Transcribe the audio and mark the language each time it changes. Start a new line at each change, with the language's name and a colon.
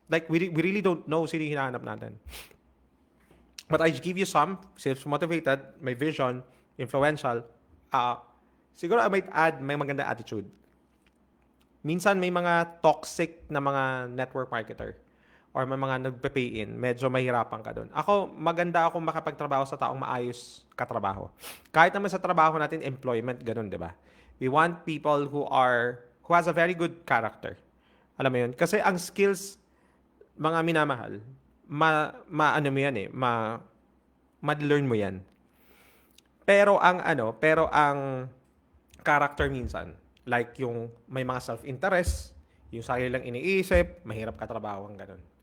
English: Like, we really don't know
Filipino: sino yung hinahanap natin.
English: But I give you some, self-motivated, may vision, influential.
Filipino: Siguro
English: I might add,
Filipino: may maganda attitude. Minsan may mga toxic na mga network marketer or may mga nagpe-pay in, medyo mahirapan ka doon. Ako, maganda akong makapagtrabaho sa taong maayos katrabaho. Kahit naman sa trabaho natin, employment, ganun, di ba?
English: We want people who has a very good character.
Filipino: Alam mo yun? Kasi ang skills, mga minamahal, ano mo yan ma-learn mo yan. Pero ang character minsan, like yung may mga self-interest, yung sarili lang iniisip, mahirap katrabaho ang ganun.